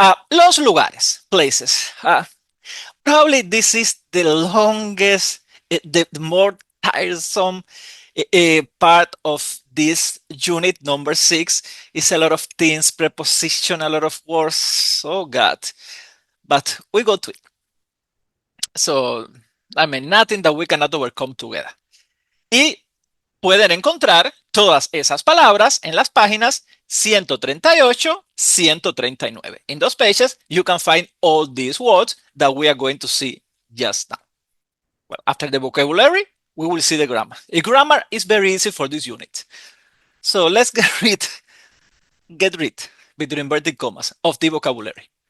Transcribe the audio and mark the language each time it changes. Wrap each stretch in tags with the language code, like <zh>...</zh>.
<es>Los lugares,</es> <en>places. Probably this is the longest, the more tiresome part of this unit number 6 is a lot of things, preposition, a lot of words. Oh God. But we go to it. So, I mean, nothing that we cannot overcome together.</en> <es>Y pueden encontrar todas esas palabras en las páginas 138, 139.</es> <en>In those pages, you can find all these words that we are going to see just now. Well, after the vocabulary, we will see the grammar. The grammar is very easy for this unit. So let's get rid, between inverted commas, of the vocabulary.</en>